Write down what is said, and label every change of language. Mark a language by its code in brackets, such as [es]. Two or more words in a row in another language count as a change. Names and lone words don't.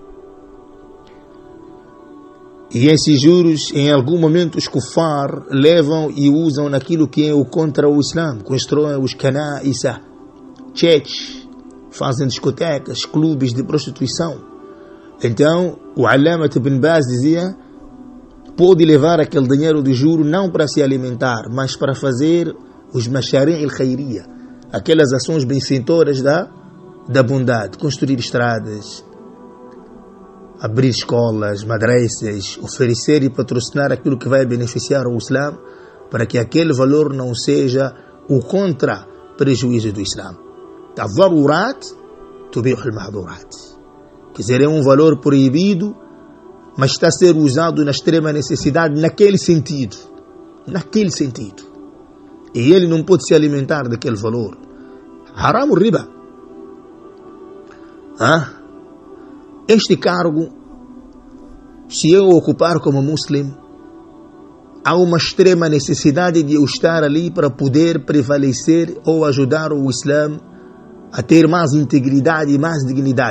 [pt] E esses juros, em algum momento, os kufar levam e usam naquilo que é o contra o Islã. Constroem os canais, cheques, fazem discotecas, clubes de prostituição. Então, o Allama Ibn Baz dizia, pode levar aquele dinheiro de juro não para se alimentar, mas para fazer os [ar] مشاريع الخيرية, [pt] aquelas ações benfeitoras da bondade, construir estradas, abrir escolas, madrasas, oferecer e patrocinar aquilo que vai beneficiar o Islã, para que aquele valor não seja o contra-prejuízo do Islã. [ar] الضرورات تبيح المحظورات. [pt] Quer dizer, é um valor proibido, mas está a ser usado na extrema necessidade naquele sentido. Naquele sentido. E ele não pode se alimentar daquele valor. Haram o riba. Este cargo, se eu ocupar como muslim, há uma extrema necessidade de eu estar ali para poder prevalecer ou ajudar o Islã a ter mais integridade e mais dignidade.